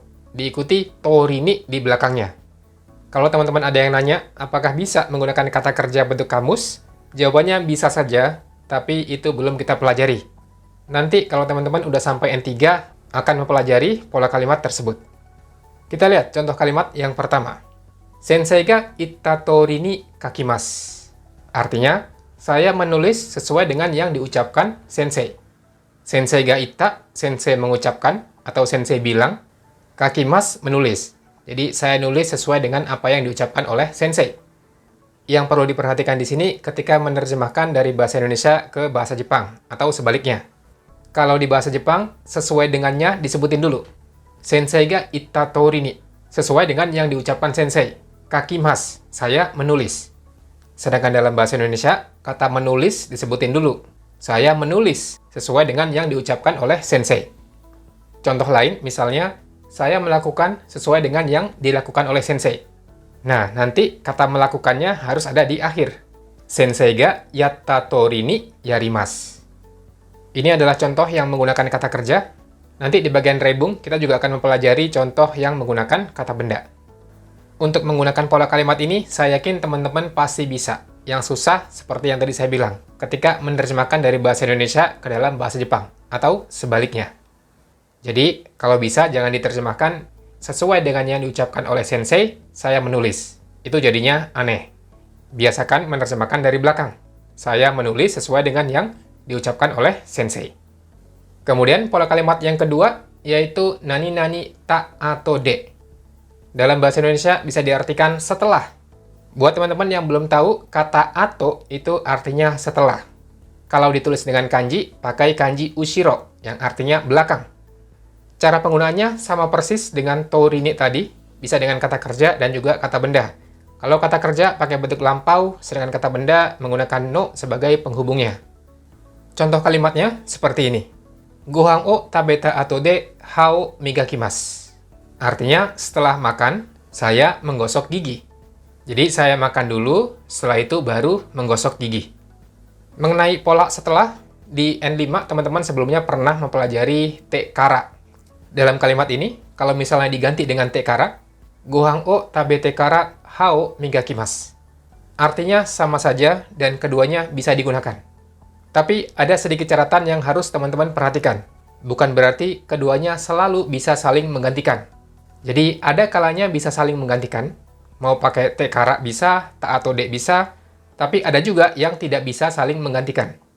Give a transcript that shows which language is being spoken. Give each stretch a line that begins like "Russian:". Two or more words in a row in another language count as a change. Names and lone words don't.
Indonesian: Diikuti torini di belakangnya. Kalau teman-teman ada yang nanya, apakah bisa menggunakan kata kerja bentuk kamus? Jawabannya bisa saja, tapi itu belum kita pelajari. Nanti kalau teman-teman udah sampai N3, akan mempelajari pola kalimat tersebut. Kita lihat contoh kalimat yang pertama.
Japanese: 先生が言った通りに書きます.
Indonesian: Artinya, saya menulis sesuai dengan yang diucapkan sensei.
Japanese: 先生が言った,
Indonesian: sensei mengucapkan, atau sensei bilang. Kakimas menulis. Jadi saya nulis sesuai dengan apa yang diucapkan oleh sensei. Yang perlu diperhatikan di sini ketika menerjemahkan dari bahasa Indonesia ke bahasa Jepang atau sebaliknya. Kalau di bahasa Jepang, sesuai dengannya disebutin dulu.
Japanese: 先生が言った通りに.
Indonesian: Sesuai dengan yang diucapkan sensei. Kakimas, saya menulis. Sedangkan dalam bahasa Indonesia, kata menulis disebutin dulu. Saya menulis sesuai dengan yang diucapkan oleh sensei. Contoh lain, misalnya, saya melakukan sesuai dengan yang dilakukan oleh sensei. Nah, nanti kata melakukannya harus ada di akhir.
Japanese: 先生がやった通りにやります.
Indonesian: Ini adalah contoh yang menggunakan kata kerja. Nanti di bagian rebung, kita juga akan mempelajari contoh yang menggunakan kata benda. Untuk menggunakan pola kalimat ini, saya yakin teman-teman pasti bisa. Yang susah, seperti yang tadi saya bilang, ketika menerjemahkan dari bahasa Indonesia ke dalam bahasa Jepang, atau sebaliknya. Jadi, kalau bisa jangan diterjemahkan sesuai dengan yang diucapkan oleh sensei, saya menulis. Itu jadinya aneh. Biasakan menerjemahkan dari belakang. Saya menulis sesuai dengan yang diucapkan oleh sensei. Kemudian, pola kalimat yang kedua, yaitu
Japanese: 何々た
Indonesian: atau de. Dalam bahasa Indonesia bisa diartikan setelah. Buat teman-teman yang belum tahu, kata ato itu artinya setelah. Kalau ditulis dengan kanji, pakai kanji ushiro, yang artinya belakang. Cara penggunaannya sama persis dengan torini tadi, bisa dengan kata kerja dan juga kata benda. Kalau kata kerja pakai bentuk lampau, sedangkan kata benda menggunakan no sebagai penghubungnya. Contoh kalimatnya seperti ini.
Japanese: ご飯を食べた後で歯を磨きます.
Indonesian: Artinya, setelah makan, saya menggosok gigi. Jadi, saya makan dulu, setelah itu baru menggosok gigi. Mengenai pola setelah, di N5 teman-teman sebelumnya pernah mempelajari
Japanese: てから.
Indonesian: Dalam kalimat ini, kalau misalnya diganti dengan
Japanese: てから、ご飯を食べてから歯を磨きます.
Indonesian: Artinya sama saja dan keduanya bisa digunakan. Tapi ada sedikit catatan yang harus teman-teman perhatikan. Bukan berarti keduanya selalu bisa saling menggantikan. Jadi ada kalanya bisa saling menggantikan. Mau pakai
Japanese: てから
Indonesian: bisa,
Japanese: た後で
Indonesian: bisa, tapi ada juga yang tidak bisa saling menggantikan.